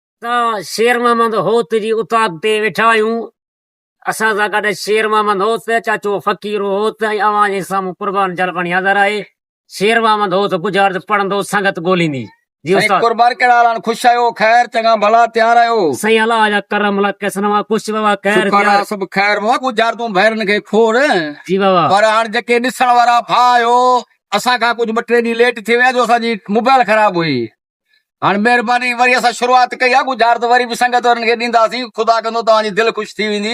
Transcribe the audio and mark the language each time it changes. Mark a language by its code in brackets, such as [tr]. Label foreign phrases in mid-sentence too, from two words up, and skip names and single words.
[sd] त शेर मोहम्मद होत जी उताक ते वेठा आहियूं। असां सां गॾु शेर मोहम्मद होत, चाचो फ़कीर होत ऐं अवां जे साम्हूं कुर्बान जलपणी हाज़िर आहे। शेर मोहम्मद होत गुजारिश पढ़ंदो, संगत ॻोल्हींदी। जी साईं उस्ताद। कुर्बान कहिड़ा हाल आहिनि? ख़ुशि आहियो? ख़ैर चङा भला तयार आहियो? साईं अलाह जा करम लख सनवा कुछ बाबा खैर शुक्र तयार। आहे सभु ख़ैर बाबा। गुज़ारतूं भैरनि खे खोड़ जी बाबा। पर हाणे जेके ॾिसण वारा भाउ आहियो, असां खां कुझु ॿ टे ॾींहं लेट थी विया जो असांजी मोबाइल ख़राब हुई। हाणे महिरबानी वरी असां शुरूआत कई आहे। गुज़ारत वरी बि संगत वारनि खे ॾींदासीं। ख़ुदा कंदो तव्हांजी दिलि ख़ुशि थी वेंदी।